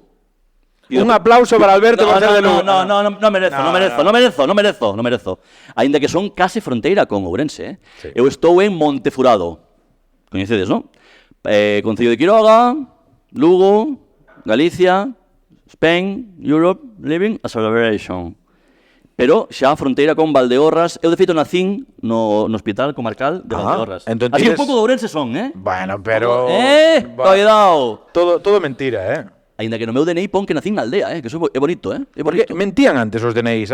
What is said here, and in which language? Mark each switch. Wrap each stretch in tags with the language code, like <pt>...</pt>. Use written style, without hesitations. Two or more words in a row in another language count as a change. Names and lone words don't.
<gl>Un aplauso para Alberto por ser de Lugo. No merezo. Ainda que son case fronteira con Ourense, Sí. Eu estou en Montefurado. Coñecedes, non? Concello de Quiroga, Lugo, Galicia,</gl> <en>Spain, Europe, living a celebration.</en> <gl>Pero xa a fronteira con Valdeorras, eu de feito nacín no hospital comarcal de Valdeorras. entón Así un tires- pouco de Ourense son, Bueno, pero... Cuidado. Todo mentira, Ainda que no meu DNI pon que nacín na aldea, que eso é bonito, É Porque bonito. mentían antes os DNIs.</gl>